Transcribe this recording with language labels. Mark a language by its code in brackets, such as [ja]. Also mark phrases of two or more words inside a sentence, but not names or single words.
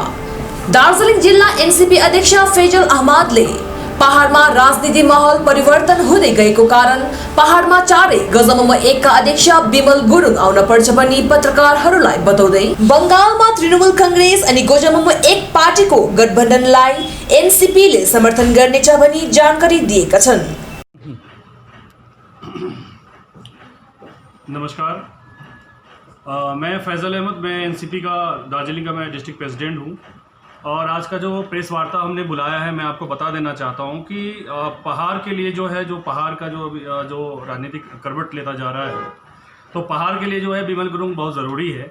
[ne] दार्जिलिङ जिल्ला एनसीपी अध्यक्ष फैजल अहमदले पहाडमा राजनीति माहौल परिवर्तन हुँदै गएको कारण पहाडमा चारै गजमोमो एकका अध्यक्ष बिमल गुरुङ आउन पर्छ भनी पत्रकारहरूलाई बताउँदै बंगालमा तृणमूल कांग्रेस अनि गोजमोमो एक पार्टीको गठबन्धनलाई एनसीपीले समर्थन गर्नेछ भनी जानकारी दिएका छन्। [hi] नमस्कार, मैं फैजल अहमद, मैं एनसीपी का दार्जिलिंग का मैं [en] district president [hi] हूँ। और आज का जो प्रेस वार्ता हमने बुलाया है, मैं आपको बता देना चाहता हूं कि पहाड़ के लिए जो है, जो पहाड़ का जो राजनीतिक करवट लेता जा रहा है, तो पहाड़ के लिए जो है बिमल गुरुङ बहुत ज़रूरी है।